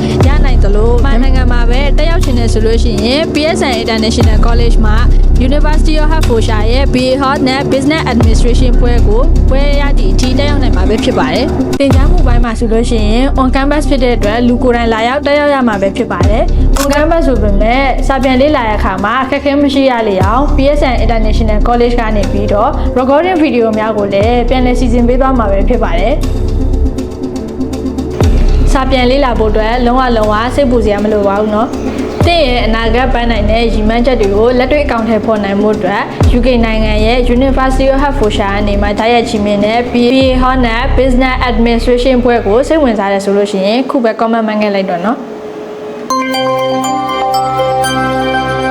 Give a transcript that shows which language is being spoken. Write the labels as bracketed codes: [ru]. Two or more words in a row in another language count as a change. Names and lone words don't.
[my] ရနိုင်သလိုနိုင်ငံမှာပဲတက်ရောက်ချင်တယ်ဆိုလို့ရှိရင် PSN International College မှာ University of Hertfordshire ရဲ့ BA Honor Business Administration ဘွဲကိုဘွဲရသည့်အထိတက်ရောက်နိုင်မှာပဲဖြစ်ပါတယ်။သင်ကြားမှုပိုင်းမှာဆိုလို့ရှိရင် [en] on campus [my] ဖြစ်တဲ့အတွက်လူကိုယ်တိုင်လာရောက်တက်ရောက်ရမှာပဲဖြစ်ပါတယ်။ [en] on campus [my] ဆိုပေမဲ့စာပြန်လေ့လာရအခါမှာအခက်အခဲမရှိရလေအောင် PSN International College ကနေပြီးတော့ [en] recording video [my] များကိုလည်းပြန်လည်စီစဉ်ပေးသွားမှာပဲဖြစ်ပါတယ်။ စာပြန်လေ့လာဖို့အတွက်လုံးဝစိတ်ပူစရာမလိုပါဘူးเนาะ။သင်ရဲ့အနာဂတ်ပန်းနိုင်တဲ့ရည်မှန်းချက်တွေကိုလက်တွေ့အကောင့်ထဲပေါ်နိုင်မှုအတွက် UK နိုင်ငံရဲ့ University of Hertfordshire အနေမှာတိုက်ရိုက်ချီးမြှင့်တဲ့ BA Honor Business Administration ဘွဲကိုစိတ်ဝင်စားတယ်ဆိုလို့ရှိရင်ခုပဲ comment မှတ်ခဲ့လိုက်တော့เนาะ